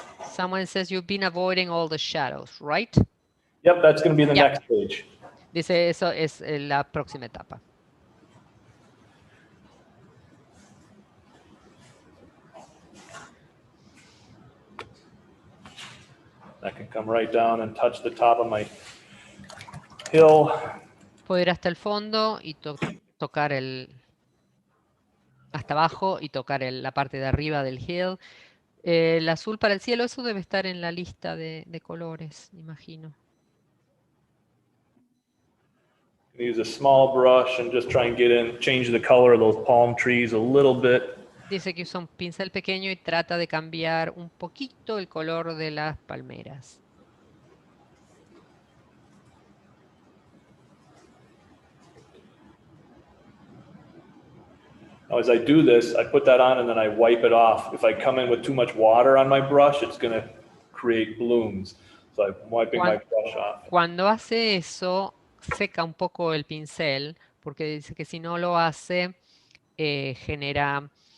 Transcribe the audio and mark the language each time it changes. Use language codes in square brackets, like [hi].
[en] Someone says you've been avoiding all the shadows, right? Yep, that's going to be the next page. [es] Dice eso es la próxima etapa. [en] I can come right down and touch the top of my hill. [es] Puedo ir hasta el fondo y tocar hasta abajo y tocar la parte de arriba del hill. El azul para el cielo, eso debe estar en la lista de colores, imagino. [en] Use a small brush and just try and change the color of those palm trees a little bit. [es] Dice que usa un pincel pequeño y trata de cambiar un poquito el color de las palmeras. [en] Now, as I do this, I put that on and then I wipe it off. If I come in with too much water on my brush, it's going to create blooms. So I'm wiping my brush off. [es] Cuando hace eso, seca un poco el pincel, porque dice que si no lo hace, genera...